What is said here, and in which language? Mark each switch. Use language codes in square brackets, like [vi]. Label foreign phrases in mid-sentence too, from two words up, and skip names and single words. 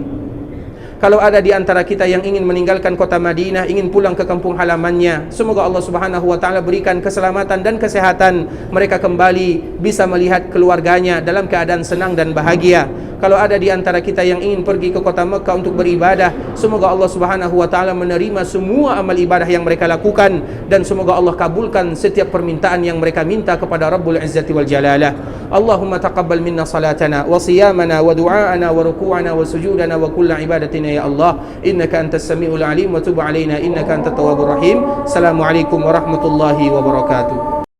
[id] Kalau ada di antara kita yang ingin meninggalkan kota Madinah, ingin pulang ke kampung halamannya, semoga [ar] الله سبحانه وتعالى [id] berikan keselamatan dan kesehatan, mereka kembali bisa melihat keluarganya dalam keadaan senang dan bahagia. Kalau ada di antara kita yang ingin pergi ke kota Mekah untuk beribadah, semoga [ar] الله سبحانه وتعالى [id] menerima semua amal ibadah yang mereka lakukan, dan semoga Allah kabulkan setiap permintaan yang mereka minta kepada [ar] رب العزة والجلالة. اللهم تقبل منا صلاتنا وصيامنا ودعاءنا وركوعنا وسجودنا وكل عبادتنا يا الله, إنك أنت السميع العليم وتب علينا إنك أنت التواب الرحيم. السلام عليكم ورحمة الله وبركاته.